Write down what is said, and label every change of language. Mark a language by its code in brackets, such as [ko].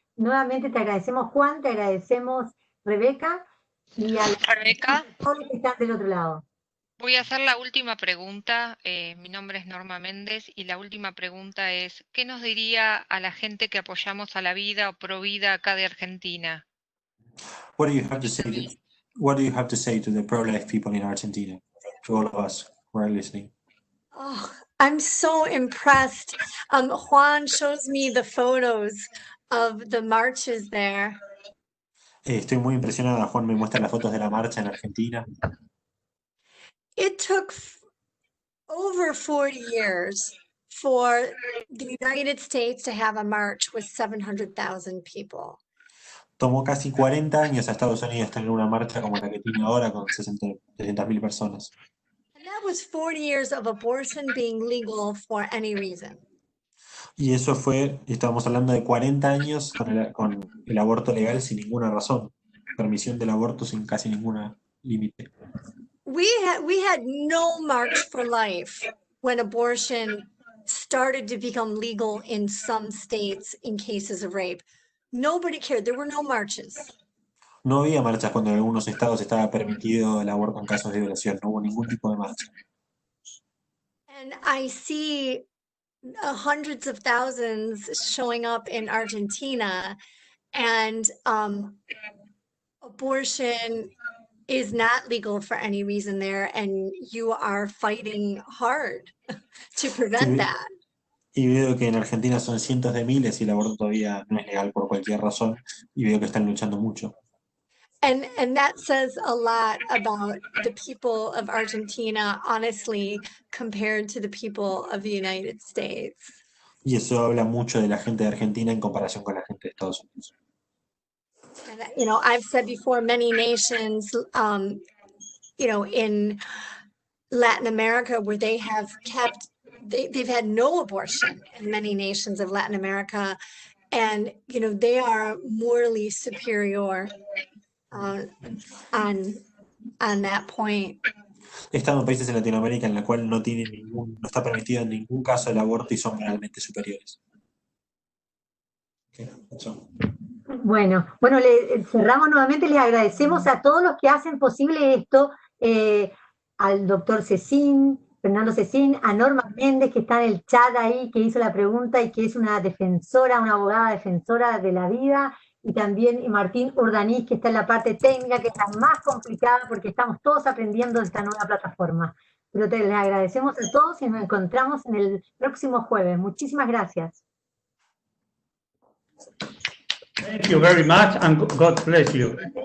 [es] Nuevamente te agradecemos, Juan, te agradecemos, Rebeca, y a todos los que están del otro lado. Voy a hacer la última pregunta. Mi nombre es Norma Mendes y la última pregunta es, ¿qué nos diría a la gente que apoyamos a la vida o pro vida acá de Argentina? [en] What do you have to say? What do you have to say to the pro-life people in Argentina? To all of us who are listening. Oh, I'm so impressed. Juan shows me the photos of the marches there. [es] Estoy muy impresionada. Juan me muestra las fotos de la marcha en Argentina. [en] It took over 40 years for the United States to have a march with 700,000 people. [es] Tomó casi 40 años a Estados Unidos tener una marcha como la que tiene ahora con 60.000 personas. And that was 40 years of abortion being legal for any reason. Y eso estábamos hablando de 40 años con el aborto legal sin ninguna razón. Permisión del aborto sin casi ningún límite. [en] We had no march for life when abortion started to become legal in some states in cases of rape. Nobody cared. There were no marches. [es] No había marchas cuando en algunos estados estaba permitido el aborto en casos de violación. No hubo ningún tipo de marcha. [en] And I see hundreds of thousands showing up in Argentina, and abortion is not legal for any reason there, and you are fighting hard to prevent that. [es] Y veo que en Argentina son cientos de miles y el aborto todavía no es legal por cualquier razón, y veo que están luchando mucho. [en] And that says a lot about the people of Argentina, honestly, compared to the people of the United States. [es] Y eso habla mucho de la gente de Argentina en comparación con la gente de Estados Unidos. [en] And, I've said before, many nations, in Latin America where they have they've had no abortion in many nations of Latin America. And, they are morally superior on that point. [es] He estado en países en Latinoamérica en la cual no está permitido en ningún caso el aborto y son moralmente superiores. [en] Okay, that's all. [es] Bueno, cerramos nuevamente, les agradecemos a todos los que hacen posible esto, al doctor Secín, Fernando Secín, a Norma Mendes, que está en el chat ahí, que hizo la pregunta y que es una defensora, una abogada defensora de la vida, y también Martín Urdanís, que está en la parte técnica, que es la más complicada porque estamos todos aprendiendo de esta nueva plataforma. Pero les agradecemos a todos y nos encontramos en el próximo jueves. Muchísimas gracias. [en] Thank you very much, and God bless you.